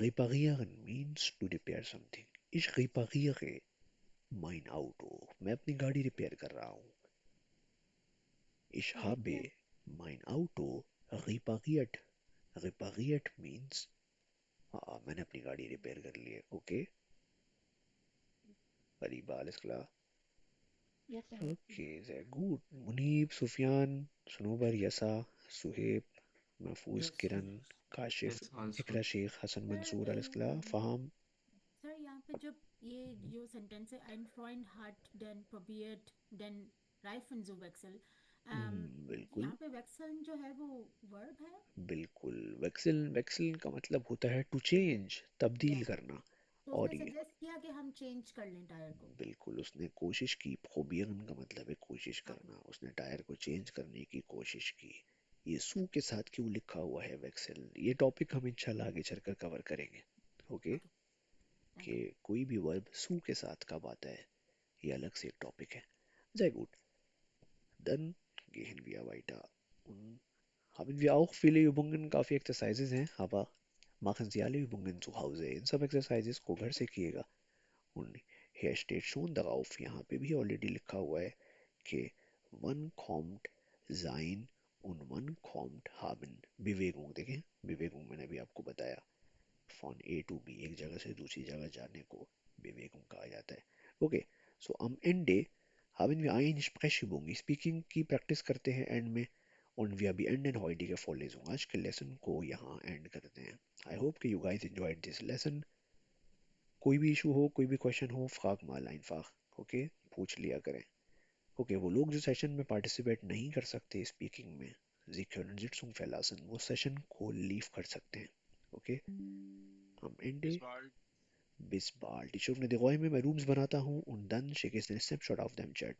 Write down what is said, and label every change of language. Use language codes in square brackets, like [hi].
[en] Reparieren means to repair something. [de] Ich repariere mein Auto. [hi] मैं अपनी गाड़ी रिपेयर कर रहा हूँ. [de] Ich habe [hi] repair. [de] mein Auto repariert. [en] Repariert means [hi] हाँ मैंने अपनी गाड़ी रिपेयर कर ली है. [de] ओके अरीबा alles klar. [en] Yes sir. [de] ओके sehr gut. [hi] Munib, Sufiyan, Sanobar, यसा, सुहेब, महफूज, [en] Yes, sir. [hi] किरण, काशिफ, [en] Yes, also. [hi] इकरा Sheikh, Hasan sir [de] मंसूर alles klar. [hi] फहाम. Sir यहाँ पे जब ये जो सेंटेंस है [de] ein Freund hat den probiert den Reifen zu wechseln, [hi] बिल्कुल यहाँ पे वेक्सल जो है वो वर्ब है। बिल्कुल वेक्सिल, वेक्सिल का मतलब होता है टू चेंज, तब्दील यस, करना। तो उसने और ये सजेस्ट किया कि हम चेंज कर लें टायर को। बिल्कुल उसने कोशिश की, प्रोबियन का मतलब है कोशिश ओके करना, उसने टायर को चेंज करने की कोशिश की। ये सू के साथ क्यों लिखा हुआ है वेक्सिल, ये टॉपिक हम इंशाल्लाह आगे चलकर कवर करेंगे। ओके ओके थैंक कि यू। कोई भी वर्ब सू के साथ कब आता है, ये अलग से एक टॉपिक है। [de] Sehr gut. Dann gehen wir weiter. Und haben wir auch viele Übungen, [hi] काफ़ी exercises हैं, [de] aber machen Sie alle Übungen zu Hause. [hi] इन सब exercises को घर से किएगा। [de] Und hier steht schon darauf, [hi] यहाँ पे भी already लिखा हुआ है कि [de] one kommt sein und one kommt haben. [hi] Bewegung देखें, Bewegung मैंने अभी आपको बताया, [en] von A to B [hi] एक जगह से दूसरी जगह जाने को Bewegung कहा जाता है। [de] Okay, so am Ende haben wir eine Sprechübung. [hi] Speaking की प्रैक्टिस करते हैं एंड में, [de] und wir beenden heutige Vorlesung. [hi] आज के लेसन को यहाँ एंड करते हैं। [en] I hope कि you guys enjoyed this lesson. [hi] कोई भी इशू हो, कोई भी क्वेश्चन हो, [de] frag mal einfach. [hi] ओके पूछ लिया करें। ओके वो लोग जो सेशन में पार्टिसिपेट नहीं कर सकते स्पीकिंग में, [de] Sie können Sitzung verlassen, [hi] वो सेशन को लीव कर सकते हैं। [de] ओके am Ende bis bald. Ich öffne die Räume, [hi] मैं रूम्स बनाता हूँ [de] und dann schicke ich den Snapshot auf dem Chat.